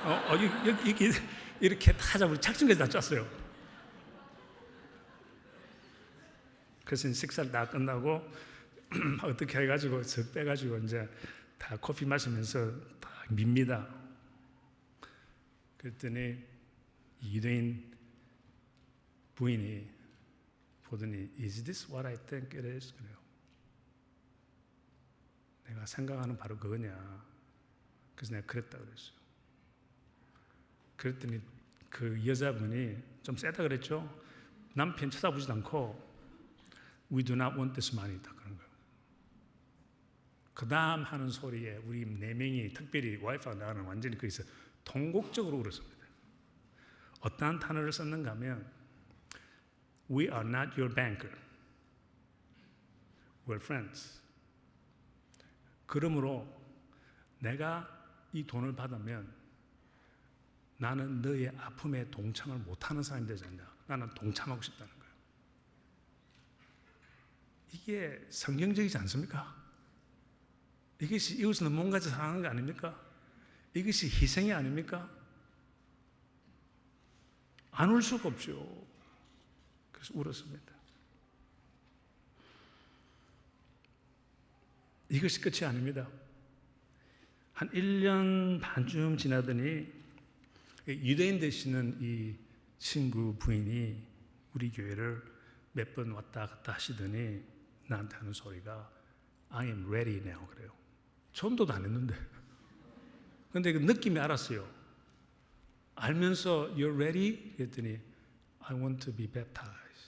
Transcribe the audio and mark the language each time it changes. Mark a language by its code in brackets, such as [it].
[ko] 여기 이렇게 다 하자. 우리 작전까지 다 짰어요. 그래서 식사를 다 끝나고 어떻게 해가지고 적 빼가지고 이제 다 커피 마시면서 다 밉니다. [en] 그랬더니 유대인 부인이 보더니 Is this what I think it is? [ko] 그래요. 내가 생각하는 바로 그거냐. 그래서 내가 그랬다 그랬어요. 그랬더니 그 여자분이 좀 세다 그랬죠. 남편 쳐다보지도 않고 We do not want this money 다 그런 거예요. 그 다음 하는 소리에 우리 4명이 특별히 와이프가 나는 완전히 거기서 통곡적으로 울었습니다. [en] 어떠한 단어를 썼는가 하면 We are not your banker. We're friends. [ko] 그러므로 내가 이 돈을 받으면 나는 너의 아픔에 동참을 못하는 사람이 되지 않냐. 나는 동참하고 싶다는 거예요. 이게 성경적이지 않습니까? 이것이 이웃을 몸같이 사랑하는 거 아닙니까? 이것이 희생이 아닙니까? 안 울 수가 없죠. 그래서 울었습니다. 이것이 끝이 아닙니다. 한 1년 반쯤 지나더니 유대인 되시는 이 친구 부인이 우리 교회를 몇 번 왔다 갔다 하시더니 나한테 하는 소리가 I am ready now 그래요. 전도도 안 했는데. 근데 그 느낌이 알았어요. [en] 알면서 You're ready? 그랬더니 I want to be baptized.